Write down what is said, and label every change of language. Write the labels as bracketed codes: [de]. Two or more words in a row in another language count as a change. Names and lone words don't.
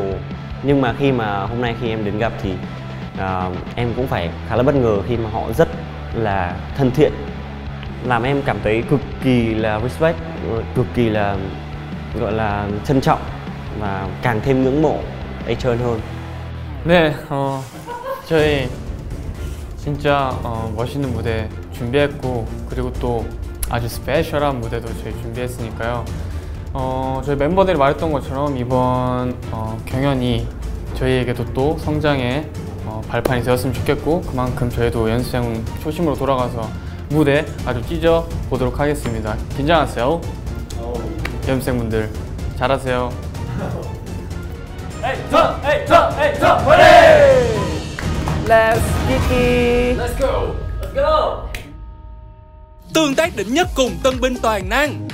[vi] Nhưng mà khi mà hôm nay khi em đến gặp thì em cũng phải khá là bất ngờ khi mà họ rất là thân thiện, làm em cảm thấy cực kỳ là respect, cực kỳ là gọi là trân trọng và càng thêm ngưỡng mộ Acheon hơn. [ko] 네, 저희 진짜 멋있는 무대 준비했고 그리고 또 아주 스페셜한 무대도 저희 준비했으니까요. 저희 멤버들이 말했던 것처럼 이번 경연이 저희에게도 또 성장의 발판이 되었으면 좋겠고 그만큼 저희도 연습생 초심으로 돌아가서 무대 아주 찢어 보도록 하겠습니다. 긴장하세요. 연습생분들 잘하세요. [en] Acheon, Acheon, Acheon, ready! Let's Kiki. Let's go. Let's go. [vi] Tương tác đỉnh nhất cùng tân binh toàn năng.